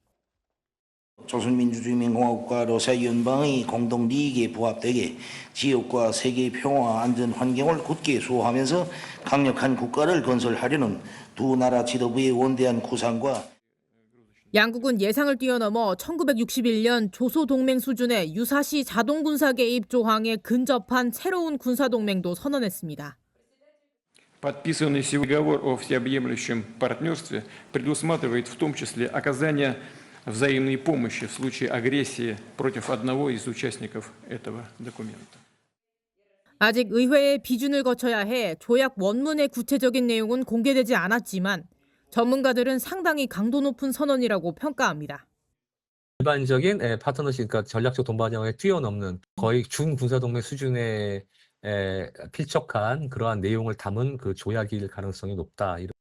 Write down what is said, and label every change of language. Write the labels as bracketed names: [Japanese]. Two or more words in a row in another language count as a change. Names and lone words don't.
[Korean] 조선민주주의인민공화국과 러시아 연방의 공동利益에 부합되게 지역과 세계의 평화와 안전 환경을 굳게 수호하면서 강력한 국가를 건설하려는 두 나라 지도부의 원대한 구상과 양국은 예상을 뛰어넘어 1961년 조소동맹 수준의 유사시 자동군사 개입 조항에 근접한 새로운 군사동맹도 선언했습니다. [Russian] Подписанный сегодня договор о всеобъемлющем партнерстве предусматривает в том числе оказание взаимной помощи в случае агрессии против одного из участников этого документа. [Korean] 아직 의회의 비준을 거쳐야 해 조약 원문의 구체적인 내용은 공개되지 않았지만 전문가들은 상당히 강도 높은 선언이라고 평가합니다. 일반적인 파트너십, 그러니까 전략적 동반자에 뛰어넘는 거의 준군사동맹 수준의 필적한 그러한 내용을 담은 그 조약일 가능성이 높다.